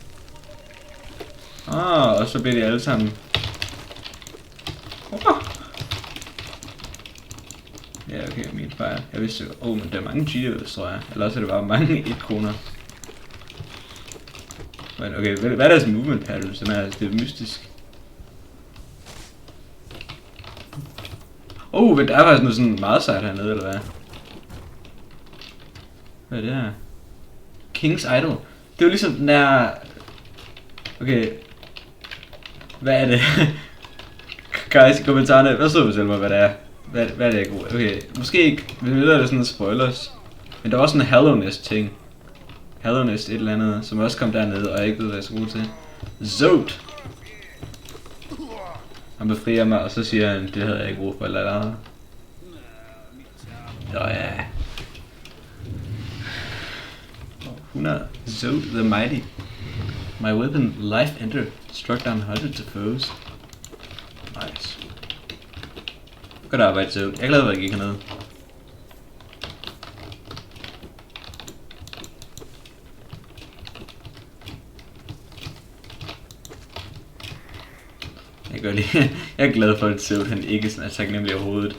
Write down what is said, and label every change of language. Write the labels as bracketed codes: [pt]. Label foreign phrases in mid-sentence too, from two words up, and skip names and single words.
[da] Og så bliver de alle sammen. Ja, okay, min fejl. Jeg vidste jo, men der er mange Cheetos, tror jeg. Eller også er det bare mange 1 kroner. Men okay, hvad er deres [en] movement pattern, [da] som er, det er mystisk? Men der er faktisk noget sådan meget sejt hernede, eller hvad? Hvad er det her? King's Idol. Det er jo ligesom den der... Okay. Hvad er det? Guys i kommentarerne, hvad så fortæl mig, hvad det er? Hvad er det, jeg går? Okay, måske ikke. Vi ved, at det er sådan en spoilers. Men der var også sådan en Hallownest ting. Hallownest et eller andet, som også kom dernede, og jeg ikke ved, hvad jeg skal bruge til. Zod! Han befrier mig, og så siger han, det havde jeg ikke brug for, eller andet. Ja. 100. Zod the Mighty. [en] My weapon, Life Ender, struck down hundreds of foes. Nice. [da] Godt arbejde, Zod. Jeg er glad for, at jeg gik hernede. Jeg er glad for, at Zod han ikke sådan er taknemmelig overhovedet.